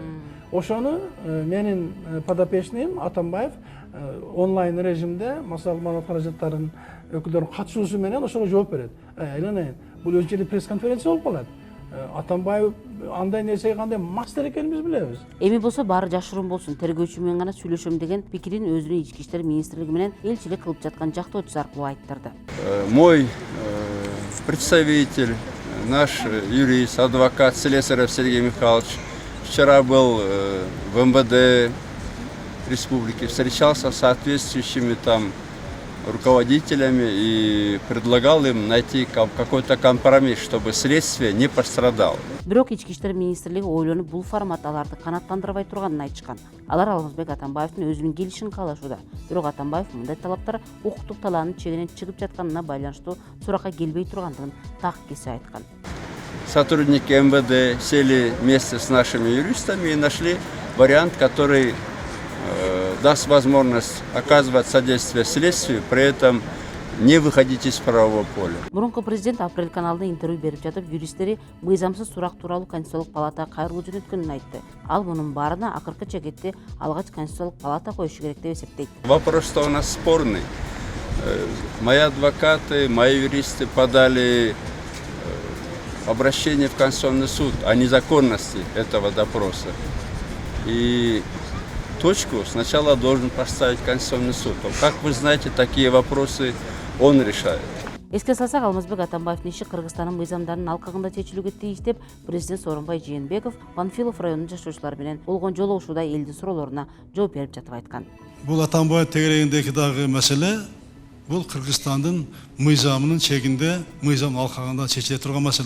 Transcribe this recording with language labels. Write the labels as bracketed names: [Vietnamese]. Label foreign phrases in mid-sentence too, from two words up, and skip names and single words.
[Kyrgyz] Ошону менин подопечныйым Атамбаев онлайн режимде массалык маалымат каражаттарынын өкүлдөрүнүн катышуусу менен ошого жооп берет. Айланайын, бул өзүнчө пресс-конференция болуп калат. Атамбаев андай нерсеге кандай мастер экенин билебиз. Эми болсо баары жашыруун болсун, тергөөчү менен гана сүйлөшөм деген пикирин өзүнүн ички иштер министрлиги менен элчилик кылып жаткан жактоочусу аркылуу айттырды. [Russian] Мой представитель, наш юрист, адвокат Слесарев Сергей Михайлович вчера был в МВД республики, встречался с соответствующими там руководителями и предлагал им найти какой-то компромисс, чтобы следствие не пострадало. [Kyrgyz] Бирок ички иштер министрлиги ойлонуп бул формат аларды канааттандырбай турганын айтышкан. Алар Алмазбек Атамбаевдин өзүнүн келишин каалашууда. Бирок Атамбаев мындай талаптар укуктук талаанын чегинен чыгып жатканына байланыштуу суракка келбей тургандыгын так кесе айткан. [Russian] Сотрудники МВД сели вместе с нашими юристами и нашли вариант, который даст возможность оказывать содействие следствию, при этом не выходить из правового поля. [Kyrgyz] Мурунку президент Апрель каналында интервью берип жатып, юристтери мыйзамсыз сурак тууралуу Конституциялык палатага кайрылуу жөнөткөнүн айтты. Ал мунун баарына акыркы чекетти алгач Конституциялык палата коюшу керек деп эсептейт. [Russian] Вопрос-то у нас спорный. Мои адвокаты, мои юристы подали обращение в Конституционный суд о незаконности этого допроса. И точку сначала должен поставить Конституционный суд. Как вы знаете, такие вопросы он решает. [Kyrgyz] Эске салсак, Алмазбек Атамбаевдин иши Кыргызстандын мыйзамдарынын алкагында чечилүүгө тийиш деп президент Сооронбай Жээнбеков Панфилов районунун жашоочулары менен болгон жолугушууда элдин суроолоруна жооп берип жатып айткан. Бул Атамбаев тегерегиндеги дагы маселе бул Кыргызстандын мыйзамынын чегинде, мыйзам алкагында чечиле турган маселе.